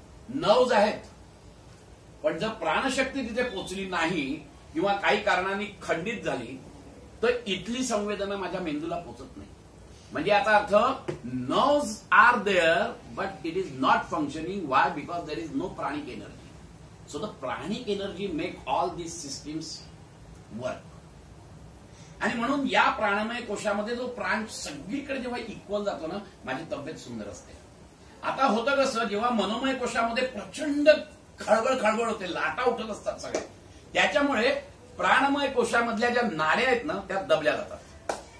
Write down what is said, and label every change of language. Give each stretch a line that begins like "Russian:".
Marathi: Nerves आहेत, पण जर प्राणशक्ती तिथे पोचली नाही किंवा काही कारणांनी खंडित झाली तर इथली संवेदना माझ्या मेंदूला पोचत नाही. म्हणजे याचा अर्थ
English: Nerves are there but it is not functioning. Why? Because there is no pranic energy. So the pranic energy make all these systems work.
Marathi: आणि म्हणून या प्राणमय कोशामध्ये जो प्राण सगळीकडे जेव्हा इक्वल जातो ना, माझी तब्येत सुंदर असते. आता होतं कसं, जेव्हा मनोमय कोशामध्ये प्रचंड खळबळ खळबळ होते, लाटा उठत असतात सगळ्या, त्याच्यामुळे प्राणमय कोशामधल्या ज्या नाड्या आहेत ना त्या दबल्या जातात.